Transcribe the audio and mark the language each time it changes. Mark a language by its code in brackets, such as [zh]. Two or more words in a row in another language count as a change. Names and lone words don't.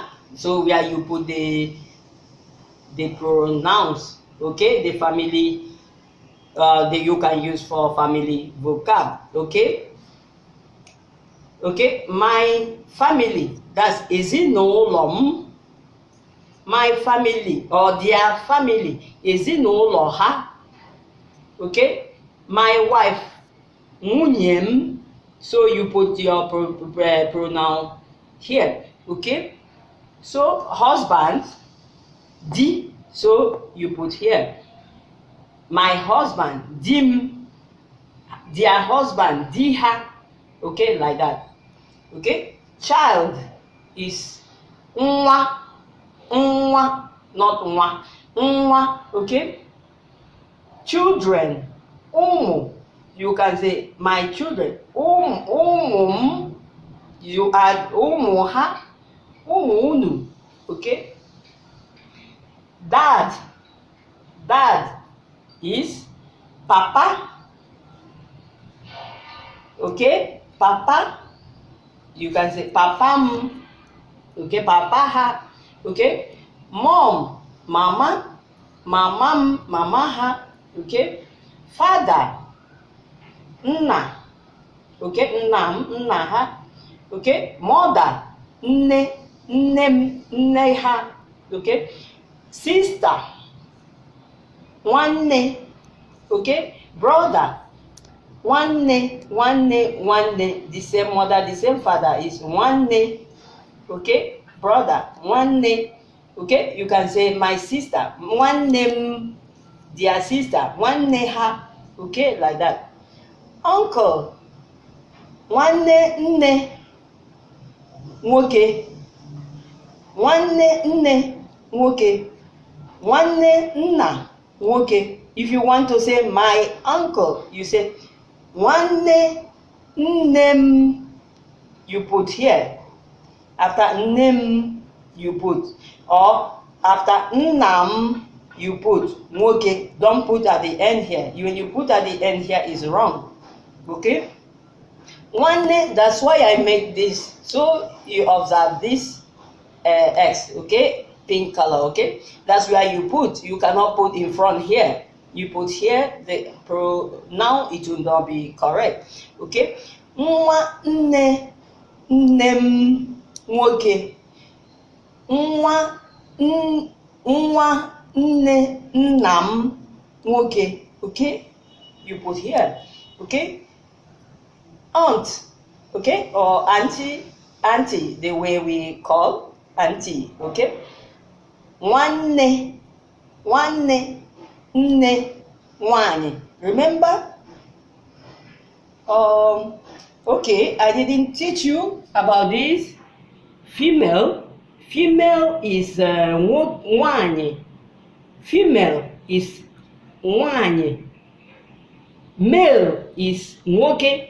[en] So where you put the pronouns. Okay, the family that you can use for family vocab. Okay. Okay, my family, that's ezinụlọ. My family or their family, [ig] ezinụlọ ha. [en] Okay, my wife, [ig] nwunye m. [en] So you put your pronoun here. Okay, so husband, di. So you put here. My husband, dim. Their husband, [ig] di ha. [en] Okay, like that. Okay, child is [ig] nwa, nwa, [en] not [ig] nwa, nwa. [en] Okay, children, umu. You can say my children, umum. You add [ig] umu ha, umu unu. [en] Okay, dad, dad is papa. Okay, papa. You can say papam. Okay, [ig] papa ha. [en] Okay, mom, mama, [ig] mamam, mama ha. [en] Okay, father, nna. [ig] Okay, nnam, nna ha. [en] Okay, mother, [ig] nne, nnem, nne ha. [en] Okay, sister, nwanne. Okay, brother, Nwanne, the same mother, the same father is Nwanne. Okay, brother, Nwanne. Okay, you can say my sister, Nwanne, their sister, [ig] Nwanne ha. [en] Okay, like that. Uncle, [ig] Nwanne nne Nwoke, Nwanne nne Nwoke, Nwanne nna Nwoke. [en] If you want to say my uncle, you say [ig] Nwanne nnem, [en] you put here. After nnem, you put, or after nnam, you put Nwoke. Don't put at the end here. When you put at the end here is wrong. Okay? Nwanne, that's why I make this. So you observe this X, okay? Pink color, okay? That's where you put. You cannot put in front here. You put here the pronoun, it will not be correct. Okay? [ig] Nwanne nnem Nwoke, nwanne nnam Nwoke. [en] Okay? You put here. Okay? Aunt, okay, or auntie, the way we call auntie. [ig] Okay? Nwanne nne Nwanyi. [en] Remember? Okay, I didn't teach you about this. Female is Nwanyi. Female is Nwanyi. Male is Nwoke.